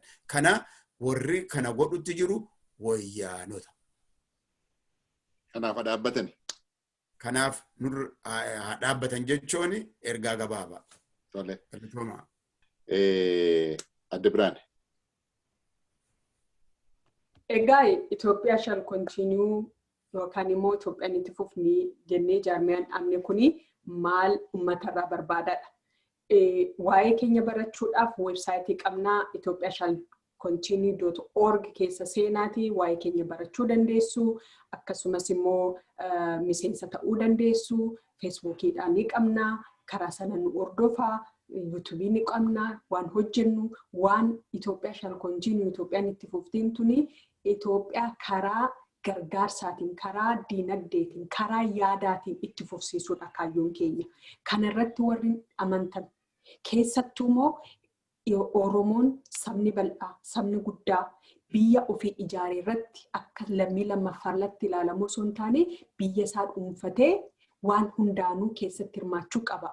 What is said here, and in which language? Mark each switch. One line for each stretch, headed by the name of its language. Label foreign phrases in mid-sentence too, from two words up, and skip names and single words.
Oromo: Kana warri kana godhutti jiru wayyaanota. Kanaaf dhaabbatani. Kanaaf nur dhaabbatan jechuun ergaa gabaabaa. Tole. Adde Biraane. Egaa Itoophiyaa shall continue yookaan immoo Itoophiyaan itti fufni jennee jaarmiyaan dhaabne kuni maal uummatarraa barbaadadha. Waa'ee keenya barachuudhaaf weebsaayitii qabnaa Itoophiyaa shall continue.org keessa seenaatii waa'ee keenya barachuu dandeessu. Akkasumas immoo miseensa ta'uu dandeessu. Feesbuukiidhaan ni qabnaa. Karaa sana nu hordofaa. YouTube ni qabnaa. Waan hojjennu waan Itoophiyaa shall continue Itoophiyaan itti fuftiin tuni Itoophiyaa karaa gargaarsaatiin, karaa diinagdeetiin, karaa yaadaatiin itti fufsiisuudha kaayyoon keenya. Kana irratti warri amantan keessattuu immoo Oromoon sabni bal'aa, sabni guddaa biyya ofii ijaaree irratti akka lammii lammaffaarratti ilaalamu osoo hin taane biyya isaa dhuunfatee waan hundaanuu keessatti hirmaachuu qaba.